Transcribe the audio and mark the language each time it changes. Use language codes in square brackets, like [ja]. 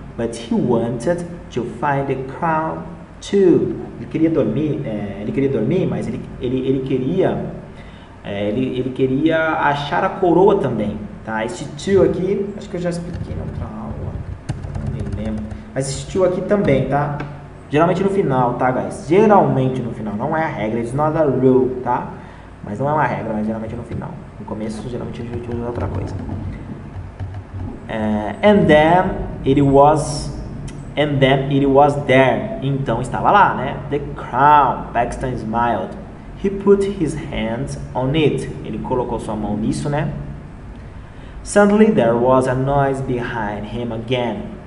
[en] But he wanted to find the crown too. [pt] Ele queria dormir, mas ele queria achar a coroa também, tá? Esse to aqui, acho que eu já expliquei na outra aula, não me lembro. Mas esse to aqui também, tá? Geralmente no final, tá, guys? Geralmente no final, não é a regra, [en] it's not a rule, [pt] tá? Mas não é uma regra, mas geralmente no final. No começo, geralmente a gente usa outra coisa. [en] And then it was there. [pt] Então estava lá, né? [en] The crown. Paxton smiled. He put his hands on it. [pt] Ele colocou sua mão nisso, né? [en] Suddenly there was a noise behind him again.